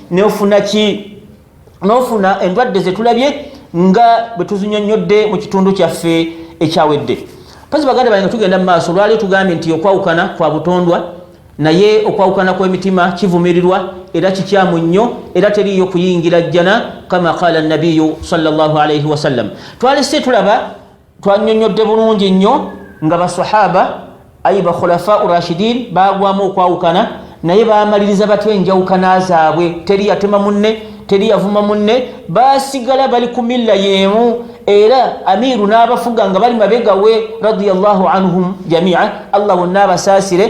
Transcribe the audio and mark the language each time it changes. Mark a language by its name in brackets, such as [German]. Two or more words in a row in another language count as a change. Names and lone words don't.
[Ganda] N'ofuna endwadde ze tulabye nga bwe tuzinyonnyodde mu kitundu kyaffe ekyawedde. Mpazi baganda bange tugenda mu maaso, lwali tugambye nti okwawukana kwa butondwa, naye okwawukana kw'emitima kivumirirwa era kikyamu nnyo, era teriyo kuyingira jjana, [Arabic] كما قال النبي صلى الله عليه وسلم. [Ganda] Twalese tulaba, twanyonyodde bulungi nnyo nga basahaba ayi bakhulafa urashidin bagwamu okwawukana, naye bamaliriza batya enjawukana zaabwe. Teri yatema munne, teri yavuma munne, basigala bali ku milla yeemu, era amiru n'abafuga nga bali mabegawe [Arabic] رضي الله عنهم جميعا, [Ganda] Allah bonna abasaasire.